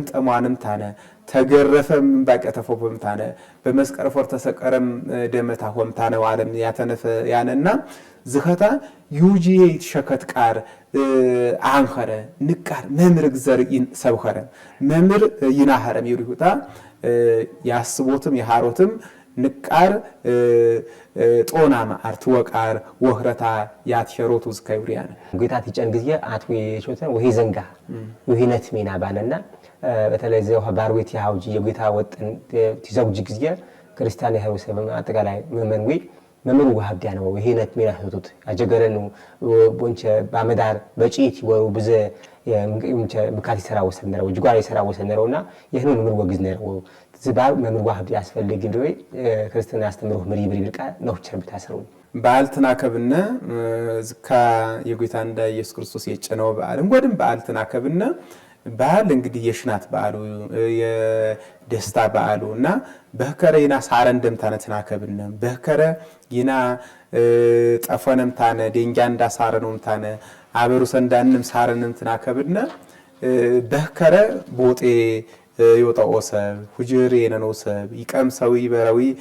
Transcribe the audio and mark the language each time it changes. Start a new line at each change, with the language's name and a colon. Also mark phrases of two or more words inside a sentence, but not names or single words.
Sebat Bet Gurage: ጠሟንም ታነ ተገረፈም ባቀተፎም ታነ በመስቀርፎር ተሰቀረም ደመታ ሆምታነ ዓለም ያተነፈ ያነና ዝኸታ ዩጂ ይትሸከት ቃር አንኸረ ንቃር መምር ግዘር ሰብኸረ መምር ይናኸረም ይሩታ ያስቦትም የሃሮትም ንቃር ጦና ማርት ወቃር ወህረታ ያትሸሮቱ ዝካዩሪያን ጎይታት ይጨን ጊዜ አትዌ ቾተን ወሄ ዘንጋ ወሄነት ሚና ባነና በተለይ ዘው ባርዌት ያውጂ የጎይታ ወጥን ትዘውጅ ጊዜ ክርስቲያን ያህውሰብ አጠቃላይ መመንዊ መምሩ ወሃብያ ነው ወሄነት ሚና ህቱት አጀገረኑ ቦንቸ ባመዳር በጪት ወሩ በዘ የምንጨ ምካቲ ሰራ ወሰነረው ጅጓሪ ሰራ ወሰነረውና ይህንን መምሩ ወግዝ ነው ዝባብ መምሩ ወሃብ ያስፈልግ እንደው ክርስቲያን ያስተምሩ ምሪ ብርቃ ነው ቸርብታ ሰሩ በዓልትና ከብነ ዝካ የጎይታ እንዳ ኢየሱስ ክርስቶስ የጨነው በዓል እንጎድም በዓልትና ከብነ በዓል እንግዲህ የሽናት በዓሉ የደስታ በዓሉና በከረ ይና ሳረን ደምታነትና ከብነ በከረ ይና ጠፈነም ታነ ደንጃንዳ ሳረንም ታነ አበሩ ሰንዳንም ሳረንም ተናከብነ በከረ ቦጤ ይወጣውሰብ ሁጅር የነኖሰብ ይቀምሰው ይበራዊ